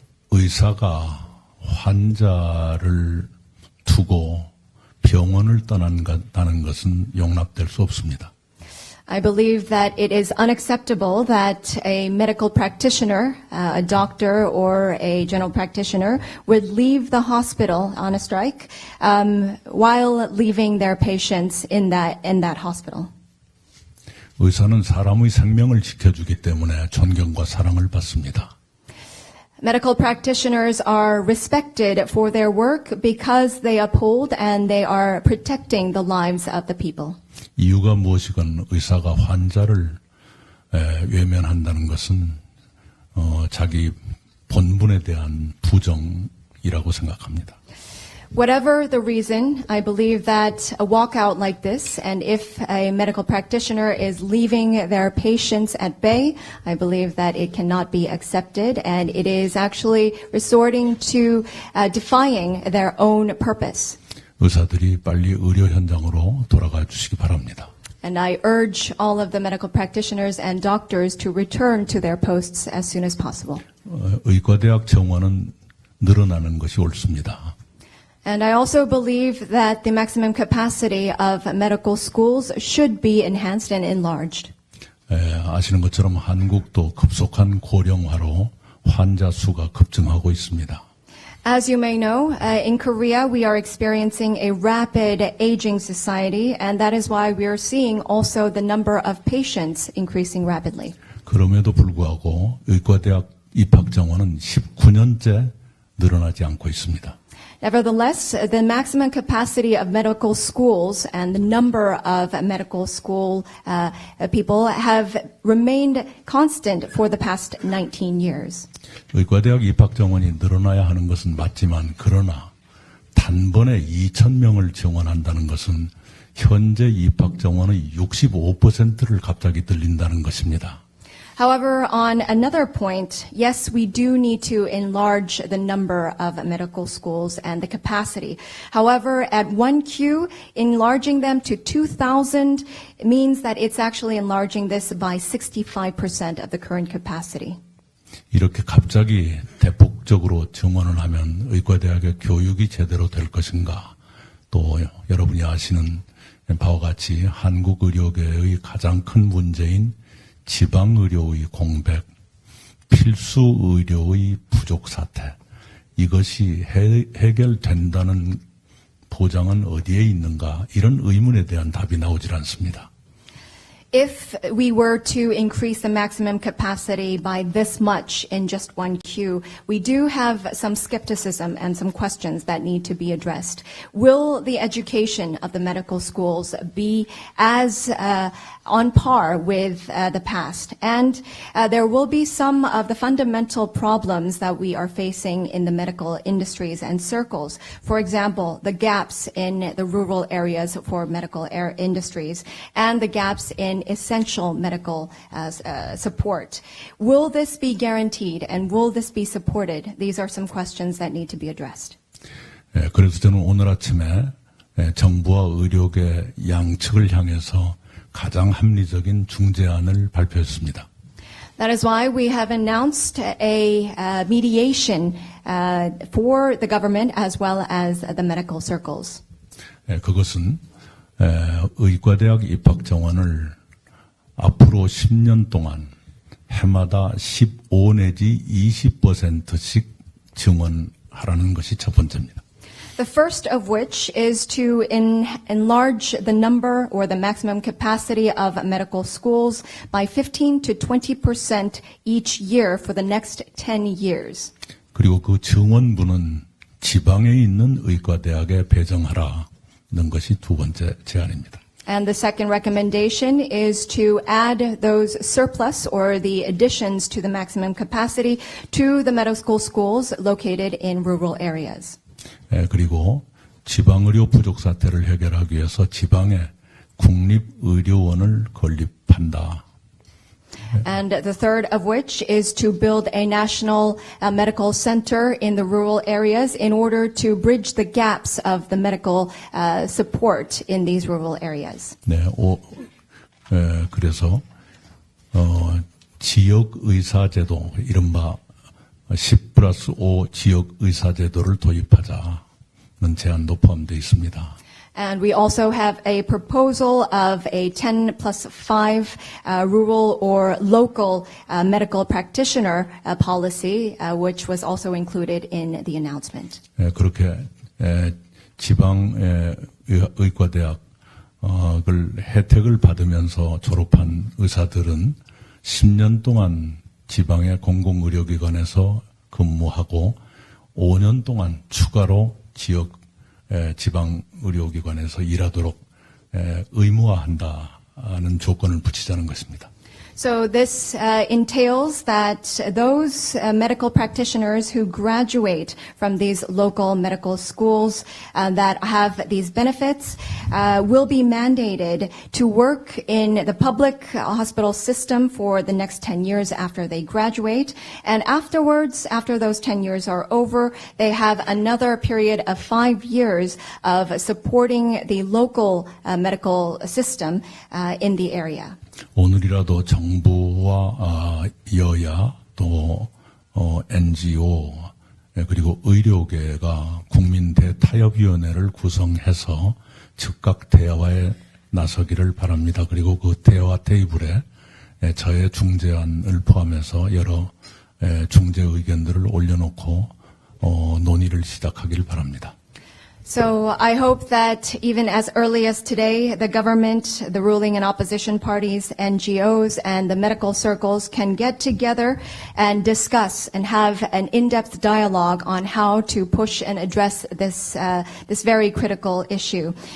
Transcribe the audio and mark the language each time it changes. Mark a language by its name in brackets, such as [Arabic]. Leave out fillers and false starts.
[Korean] 의사가 환자를 두고 병원을 떠난다는 것은 용납될 수 없습니다. [English] I believe that it is unacceptable that a medical practitioner, a doctor or a general practitioner would leave the hospital on a strike while leaving their patients in that hospital. [Korean] 의사는 사람의 생명을 지켜주기 때문에 존경과 사랑을 받습니다. [English] Medical practitioners are respected for their work because they uphold and they are protecting the lives of the people. [Korean] 이유가 무엇이건 의사가 환자를 외면한다는 것은 자기 본분에 대한 부정이라고 생각합니다. [English] Whatever the reason, I believe that a walkout like this, and if a medical practitioner is leaving their patients at bay, I believe that it cannot be accepted, and it is actually resorting to defying their own purpose. [Korean] 의사들이 빨리 의료 현장으로 돌아가 주시기 바랍니다. [English] And I urge all of the medical practitioners and doctors to return to their posts as soon as possible. [Korean] 의과대학 정원은 늘어나는 것이 옳습니다. [English] And I also believe that the maximum capacity of medical schools should be enhanced and enlarged. [Korean] 아시는 것처럼 한국도 급속한 고령화로 환자 수가 급증하고 있습니다. [English] As you may know, in Korea we are experiencing a rapid aging society, and that is why we are seeing also the number of patients increasing rapidly. [Korean] 그럼에도 불구하고 의과대학 입학 정원은 19년째 늘어나지 않고 있습니다. [English] Nevertheless, the maximum capacity of medical schools and the number of medical school people have remained constant for the past 19 years. [Korean] 의과대학 입학 정원이 늘어나야 하는 것은 맞지만 그러나 단번에 2,000명을 정원한다는 것은 현재 입학 정원의 65%를 갑자기 늘린다는 것입니다. [English] However, on another point, yes, we do need to enlarge the number of medical schools and the capacity. However, at 1Q, enlarging them to 2,000 means that it's actually enlarging this by 65% of the current capacity. [Korean] 이렇게 갑자기 대폭적으로 정원을 하면 의과대학의 교육이 제대로 될 것인가? 또 여러분이 아시는 바와 같이 한국 의료계의 가장 큰 문제인 지방의료의 공백, 필수 의료의 부족 사태, 이것이 해결된다는 보장은 어디에 있는가? 이런 의문에 대한 답이 나오질 않습니다. [English] If we were to increase the maximum capacity by this much in just 1Q, we do have some skepticism and some questions that need to be addressed. Will the education of the medical schools be as on par with the past? And there will be some of the fundamental problems that we are facing in the medical industries and circles. For example, the gaps in the rural areas for medical industries and the gaps in essential medical support. Will this be guaranteed and will this be supported? These are some questions that need to be addressed. [Korean] 그래서 저는 오늘 아침에 정부와 의료계 양측을 향해서 가장 합리적인 중재안을 발표했습니다. [English] That is why we have announced a mediation for the government as well as the medical circles. [Korean] 그것은 의과대학 입학 정원을 앞으로 10년 동안 해마다 15 내지 20%씩 증원하라는 것이 첫 번째입니다. [English] The first of which is to enlarge the number or the maximum capacity of medical schools by 15 to 20% each year for the next 10 years. [Korean] 그리고 그 증원분은 지방에 있는 의과대학에 배정하라. 것이 두 번째 제안입니다. [English] And the second recommendation is to add those surplus or the additions to the maximum capacity to the medical schools located in rural areas. [Korean] 그리고 지방의료 부족 사태를 해결하기 위해서 지방에 국립의료원을 건립한다. [English] And the third of which is to build a national medical center in the rural areas in order to bridge the gaps of the medical support in these rural areas. [Korean] 네, 그래서 지역의사제도, 이른바 10+5 지역의사제도를 도입하자는 제안도 포함되어 있습니다. [English] And we also have a proposal of a 10+5 rural or local medical practitioner policy, which was also included in the announcement. [Korean] 그렇게 지방 의과대학을 혜택을 받으면서 졸업한 의사들은 10년 동안 지방의 공공의료기관에서 근무하고 5년 동안 추가로 지방 의료기관에서 일하도록 의무화한다는 조건을 붙이자는 것입니다. [English] So this entails that those medical practitioners who graduate from these local medical schools that have these benefits will be mandated to work in the public hospital system for the next 10 years after they graduate. And afterwards, after those 10 years are over, they have another period of 5 years of supporting the local medical system in the area. [Korean] 오늘이라도 정부와 여야 또 NGO 그리고 의료계가 국민대타협위원회를 구성해서 즉각 대화에 나서기를 바랍니다. 그리고 그 대화 테이블에 저의 중재안을 포함해서 여러 중재 의견들을 올려놓고 논의를 시작하기를 바랍니다. [English] So I hope that even as early as today, the government, the ruling and opposition parties, NGOs, and the medical circles can get together and discuss and have an in-depth dialogue on how to push and address this very critical issue.